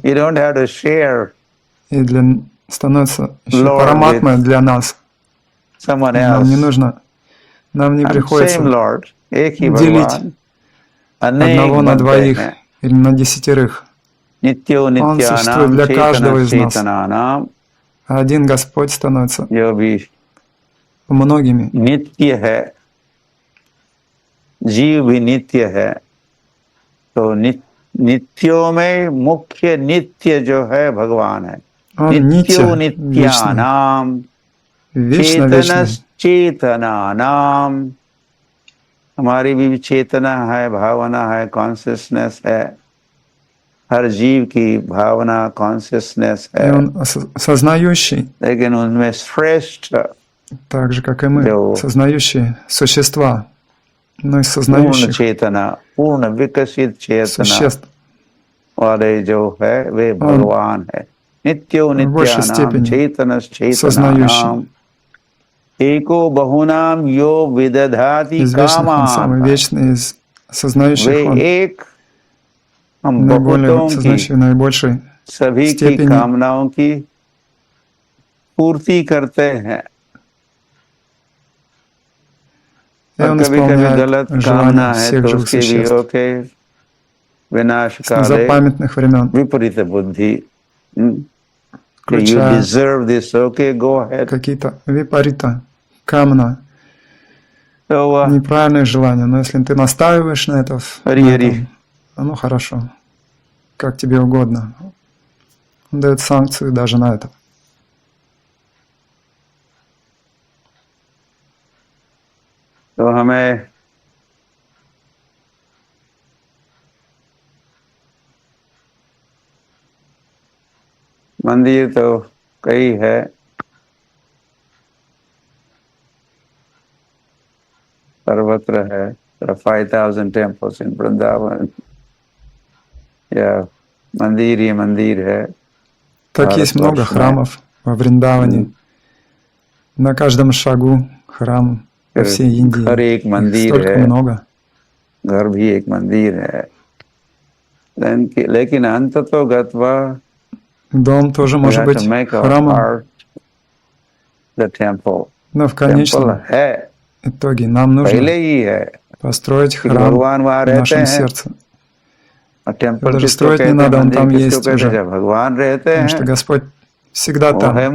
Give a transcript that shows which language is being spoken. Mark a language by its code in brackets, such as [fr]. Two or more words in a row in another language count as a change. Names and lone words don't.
[en] You don't have to share [ru] и становится еще [en] Lord [ru] параматмой [en] with [ru] для нас. [en] someone [ru] Нам не [en] else. [ru] нужно, нам не [en] I'm same [ru] приходится [en] Lord, [hi] एक ही [ru] делить [hi] भगवान अनेक [ru] одного на [hi] बनते [ru] двоих [hi] हैं। [ru] или на 10. [sa] नित्यो [ru] Он सуществует [sa] नित्यानाम [ru] для [sa] चेतना [ru] каждого из нас. [sa] चेतनानाम, [ru] А один Господь становится [hi] जो भी [ru] многими. [hi] नित्य है, जीव भी नित्य है। तो नित्यों में मुख्य नित्य जो है भगवान है। [ru] Он [sa] नित्यो [ru] Нитя, вечный, [sa] नित्यानाम [ru] вечно [sa] चेतन [ru] вечный. [sa] चेतनानाम, [hi] हमारी भी चेतना है, भावना है, कॉन्शियसनेस है। हर जीव की भावना, कॉन्शियसनेस [ru] И [hi] है, [ru] Он сознающий, [hi] लेकिन उनमें श्रेष्ठ [ru] так же, как и мы, [hi] जो [ru] сознающие существа, но и [hi] पूर्ण [ru] сознающих [hi] चेतना, पूर्ण विकसित चेतना [ru] существ [hi] वाले जो है वे भगवान है। नित्यो [ru] в большей [sa] नित्यानाम [ru] степени [sa] चेतनस चेतनानाम [ru] сознающий. [sa] एको बहुनाम यो विदधाति [ru] Из вечных Он самый [sa] कामान, [ru] вечный, из [hi] वे [ru] сознающих Он [hi] एक, हम [ru] наиболее [hi] बहुतों की, [ru] сознающий в наибольшей [hi] सभी की [ru] степени [hi] कामनाओं की पूर्ति करते हैं [ru] И [hi] और [ru] он [hi] कभी कभी [ru] исполняет [hi] गलत [ru] желания [hi] कामना है [ru] всех [hi] तो [ru] живых [hi] उसके भी [ru] существ. [hi] होके विनाश [ru] С [sa] काले [ru] незапамятных времен, [sa] विपरीत बुद्धि you [ru] включая [en] deserve this, okay, go ahead. [ru] какие-то випарита, камна, [en] So, [ru] неправильные желания. Но если ты настаиваешь на этом, ну хорошо, как тебе угодно. Он дает санкции даже на это. [hi] तो हमें मंदिर तो कई है, सर्वत्र है. [en] There are 5,000 temples in Vrindavan. [hi] मंदिर ही मंदिर है. [ru] Так есть много храмов во Вриндаване. На каждом шагу храм по всей Индии. [hi] घर एक मंदिर [ru] столько [hi] है, [ru] много. [hi] घर भी एक मंदिर है. लेकिन अंततोगत्वा [ru] Дом тоже может быть храмом. Но в конечном итоге нам нужно построить храм в нашем сердце. Его даже строить не надо, он там есть уже. Потому что Господь всегда там.